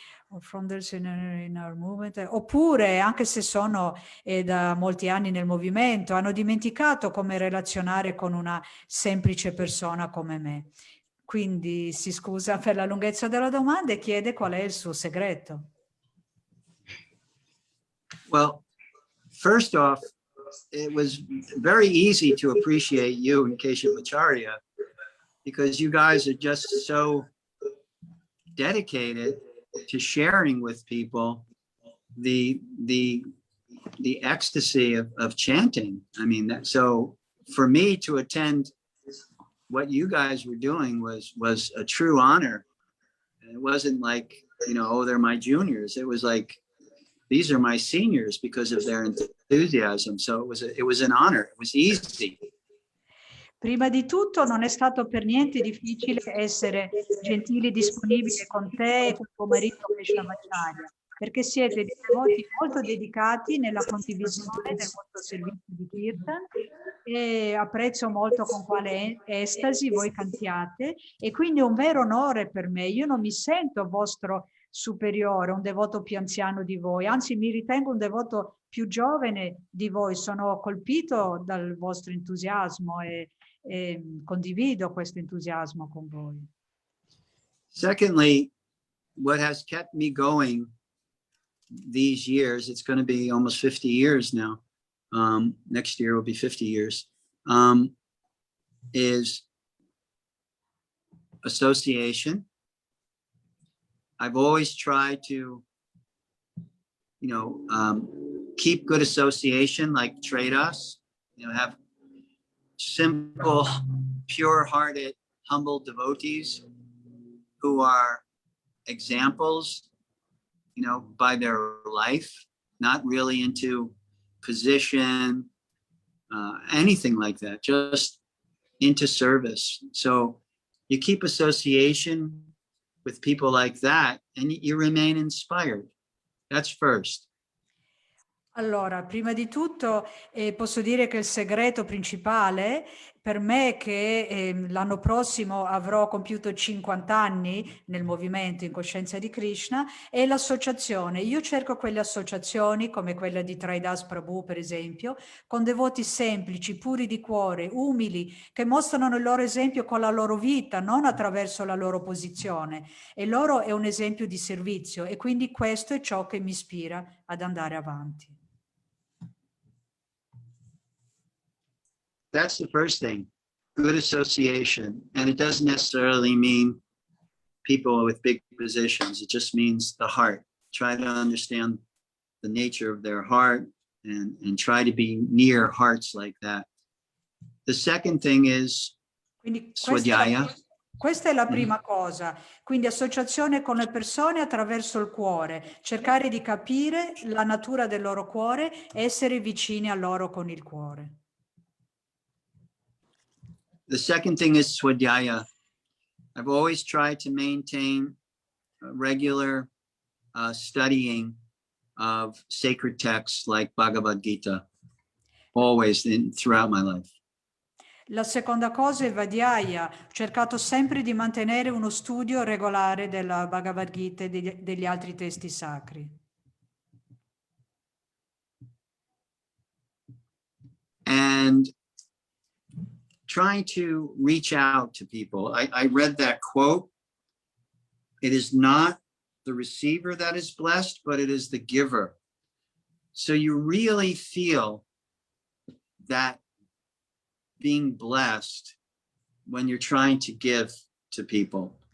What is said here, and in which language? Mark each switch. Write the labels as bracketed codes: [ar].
[en] In our movement, [it] oppure anche se sono da molti anni nel movimento, hanno dimenticato come relazionare con una semplice persona come me. Quindi si scusa per la lunghezza della domanda e chiede qual è il suo segreto. [en] Well, first off, it was very easy to appreciate you and Keshavacharya because you guys are just so dedicated to sharing with people the ecstasy of chanting. I mean, so for me to attend what you guys were doing was a true honor. It wasn't like, you know, oh, they're my juniors. It was like, these are my seniors because of their enthusiasm. So it was an honor. It was easy. [it] Prima di tutto non è stato per niente difficile essere gentili e disponibili con te e con tuo marito Keshavacharya, perché siete dei devoti molto dedicati nella condivisione del vostro servizio di Kirtan, e apprezzo molto con quale estasi voi cantiate, e quindi è un vero onore per me. Io non mi sento vostro superiore, un devoto più anziano di voi, anzi mi ritengo un devoto più giovane di voi. Sono colpito dal vostro entusiasmo e condivido questo entusiasmo con voi. [en] Secondly, what has kept me going these years, it's going to be almost 50 years now. Next year will be 50 years, is association. I've always tried to keep good association, like trade us, have simple, pure-hearted, humble devotees who are examples, by their life, not really into position, anything like that, just into service. So you keep association with people like that and you remain inspired. That's first. [it] Allora, prima di tutto posso dire che il segreto principale per me che l'anno prossimo avrò compiuto 50 anni nel movimento in coscienza di Krishna è l'associazione. Io cerco quelle associazioni come quella di Traidas Prabhu per esempio, con devoti semplici, puri di cuore, umili, che mostrano il loro esempio con la loro vita, non attraverso la loro posizione. E loro è un esempio di servizio e quindi questo è ciò che mi ispira ad andare avanti. [en] That's the first thing, good association. And it doesn't necessarily mean people with big positions. It just means the heart. Try to understand the nature of their heart and try to be near hearts like that. The second thing is [it] Quindi [en] swadhyaya. [it] questa è la prima cosa, quindi associazione con le persone attraverso il cuore, cercare di capire la natura del loro cuore e essere vicini a loro con il cuore. [en] The second thing is swadhyaya. I've always tried to maintain a regular studying of sacred texts like Bhagavad Gita, always throughout my life. [it] La seconda cosa è Vadhyaya. Ho cercato sempre di mantenere uno studio regolare della Bhagavad Gita e degli altri testi sacri. [en] And trying to reach out to people. I read that quote. It is not the receiver that is blessed, but it is the giver. So you really feel that being blessed when you're trying to give to people.